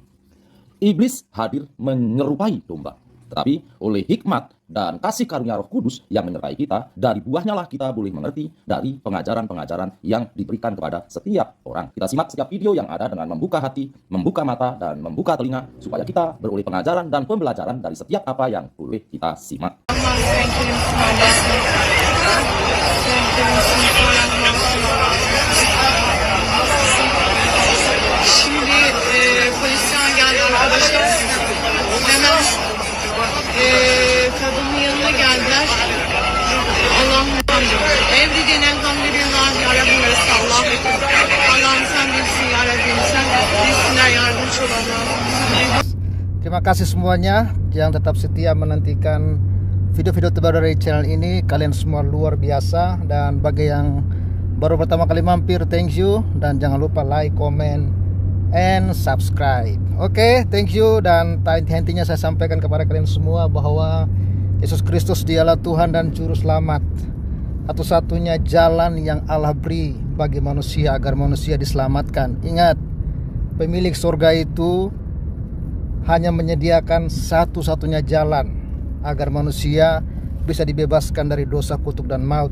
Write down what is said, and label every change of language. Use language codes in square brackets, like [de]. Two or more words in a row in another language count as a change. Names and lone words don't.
[id] Iblis hadir menyerupai domba, tetapi oleh hikmat dan kasih karunia Roh Kudus yang menyertai kita, dari buahnya lah kita boleh mengerti dari pengajaran-pengajaran yang diberikan kepada setiap orang. Kita simak setiap video yang ada dengan membuka hati, membuka mata, dan membuka telinga, supaya kita beroleh pengajaran dan pembelajaran dari setiap apa yang boleh kita simak. [tr] Şimdi polisten geldi arkadaşlar. Hemen kadının yanına geldiler. Allah'ım evliliğin elhamdülillah ya Rabbim Allah. Allah'ım sen bilsin ya Rabbim, sen bilsinler, yardımcı ol Allah'ım. [id] Terima kasih semuanya yang tetap setia menantikan video-video terbaru dari channel ini. Kalian semua luar biasa, dan bagi yang baru pertama kali mampir, [en] thank you, [id] dan jangan lupa [en] like, comment, and subscribe. Oke, thank you. [id] Dan intinya saya sampaikan kepada kalian semua bahwa Yesus Kristus dialah Tuhan dan Juru Selamat, satu-satunya jalan yang Allah beri bagi manusia agar manusia diselamatkan. Ingat, pemilik surga itu hanya menyediakan satu-satunya jalan agar manusia bisa dibebaskan dari dosa, kutuk, dan maut.